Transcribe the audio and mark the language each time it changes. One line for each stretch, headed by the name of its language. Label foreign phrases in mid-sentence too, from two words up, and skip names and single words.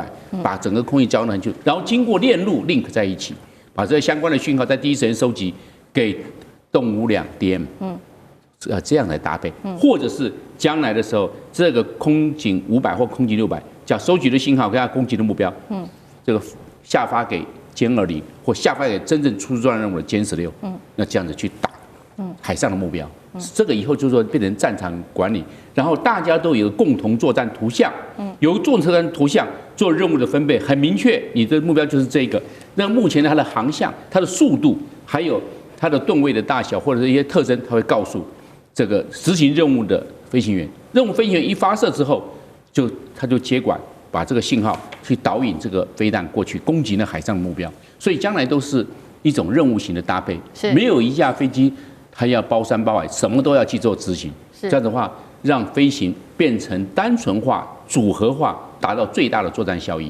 Chinese: 把整個空域交上去，然後經過鏈路 link 在一起，把這相關的訊號在第一時間收集給動52 DM，這樣來搭配，或者是將來的時候，這個空警500或空警600，將收集的信號跟它攻擊的目標，這個下發給殲20或下發給真正出作戰任務的殲16，那這樣子去打海上的目標。這個以後就是說變成戰場管理，然後大家都有一個共同作戰圖像，有作戰圖像做任務的分配很明確，你的目標就是這個。那目前它的航向、它的速度，還有它的噸位的大小或者是一些特徵，它會告訴這個執行任務的飛行員。任務飛行員一發射之後，他就接管，把這個信號去導引這個飛彈過去攻擊那海上的目標。所以將來都是一種任務型的搭配，沒有一架飛機。它要包山包海，什麼都要去做執行。這樣的話，讓飛行變成單純化、組合化，達到最大的作戰效益。